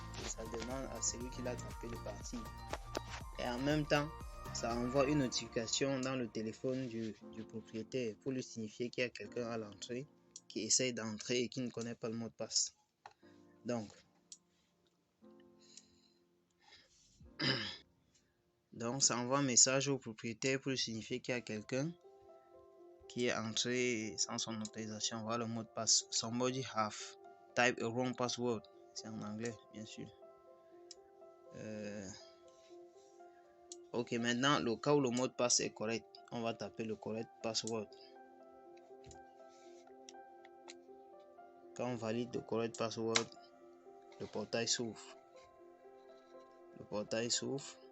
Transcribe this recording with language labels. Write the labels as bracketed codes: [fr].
[fr] Et ça demande à celui qui l'a tapé de partir. Et en même temps, ça envoie une notification dans le téléphone du propriétaire pour lui signifier qu'il y a quelqu'un à l'entrée qui essaye d'entrer et qui ne connaît pas le mot de passe. Donc ça envoie un message au propriétaire pour lui signifier qu'il y a quelqu'un qui est entré sans son autorisation. Voilà le mot de passe. [en] Somebody have typed a wrong password. [fr] C'est en anglais, bien sûr. Ok, maintenant, le cas où le mot de passe est correct, on va taper le correct password. Quand on valide le correct password, le portail s'ouvre. Le portail s'ouvre.